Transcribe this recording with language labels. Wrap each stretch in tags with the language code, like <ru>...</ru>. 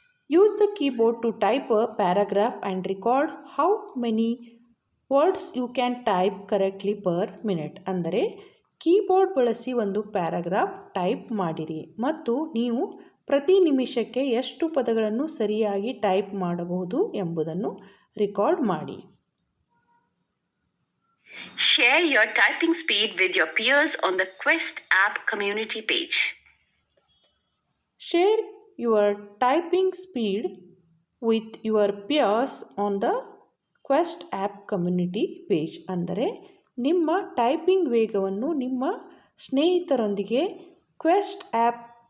<en>Use the keyboard to type a paragraph and record how many words you can type correctly per minute.</en> <kn>ಅಂದರೆ keyboard ಬಳಸಿ ಒಂದು paragraph type ಮಾಡಿರಿ ಮತ್ತು ನೀವು ಪ್ರತಿ ನಿಮಿಷಕ್ಕೆ ಎಷ್ಟು ಪದಗಳನ್ನು ಸರಿಯಾಗಿ ಟೈಪ್ ಮಾಡಬಹುದು ಎಂಬುದನ್ನು ರೆಕಾರ್ಡ್ ಮಾಡಿ.</kn> <en>Share your typing speed with your peers on the Quest app community page. Share your typing speed with your peers on the Quest app community page.</en> <kn>ಅಂದರೆ ನಿಮ್ಮ ಟೈಪಿಂಗ್ ವೇಗವನ್ನು ನಿಮ್ಮ ಸ್ನೇಹಿತರೊಂದಿಗೆ ಕ್ವೆಸ್ಟ್ ಆ್ಯಪ್</kn>